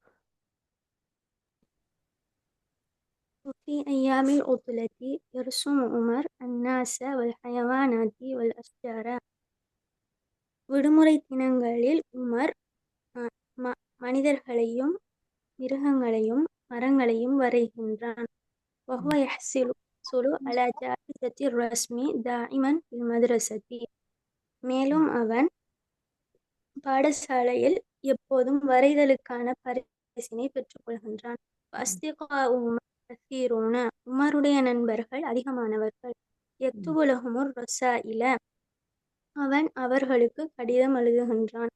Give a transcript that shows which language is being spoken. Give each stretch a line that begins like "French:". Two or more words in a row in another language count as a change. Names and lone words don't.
Arabic: وفي أيام العطلة يرسم عمر الناس والحيوانات والأشجار.
Tamil: விடுமுறை தினங்களில் உமர் மனிதர்களையும் மிருகங்களையும் மரங்களையும் வரைகின்றான்.
Arabic: وهو يحصل على جائزة الرسم دائما في المدرسة.
Tamil: மேலும் அவன் பாடசாலையில் எப்போதும் வரைதலுக்கான பரிசினை பெற்றுக்கொள்கின்றான்.
Arabic: أصدقاء عمر كثيرون
Tamil: உமருடைய நண்பர்கள் அதிகமானவர்கள்.
Arabic: يكتب لهم الرسائل
Tamil: அவன் அவர்களுக்கு கடிதம் எழுதுகின்றான்.